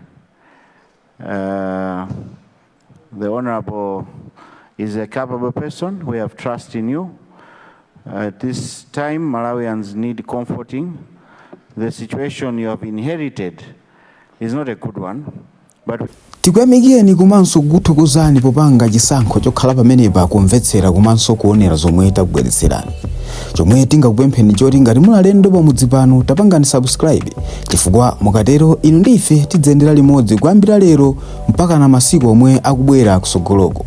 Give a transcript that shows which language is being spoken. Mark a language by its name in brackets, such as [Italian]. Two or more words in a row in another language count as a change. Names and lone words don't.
[English] The Honorable is a capable person. We have trust in you. At this time, Malawians need comforting. The situation you have inherited is not a good one, but [Nyanja] tikuyamikeni komanso kuthokozani popanga chisankho chokhala pamenepa kumvetsera komanso kuonera zomwe takubweretserani. Chomwe tingakupempheni choti ngati muli alendo pamudzi pano tapangani subscribe, chifukwa mukatero inu ndi ife tidzayendera limodzi kuyambira lero mpaka na masiku omwe akubwera kusogoloko.